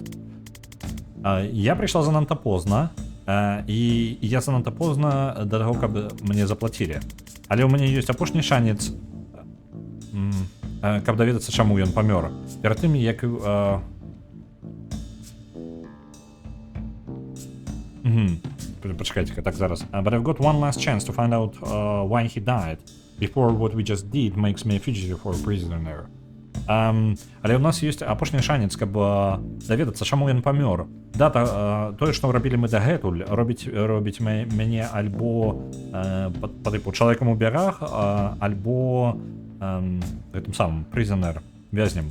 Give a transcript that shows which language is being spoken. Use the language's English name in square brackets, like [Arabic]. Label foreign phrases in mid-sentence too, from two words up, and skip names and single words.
[Belarusian] Я прыйшла занадта позна, і я занадта позна да таго, каб мне заплацілі. Але ў мяне ёсць апошні шанец, каб даведацца, чаму ён памёр. Перад тым, як... Пачакайце, так зараз. [English] But I've got one last chance to find out why he died before what we just did makes me a fugitive or a prisoner. [Belarusian] Але ў нас ёсць апошні шанец, каб даведацца, чаму ён памёр. Тое, што рабілі мы дагэтуль, робіць мяне альбо па тыпу чалавекам у бярах, альбо гэтым самым прызонер, вязнем.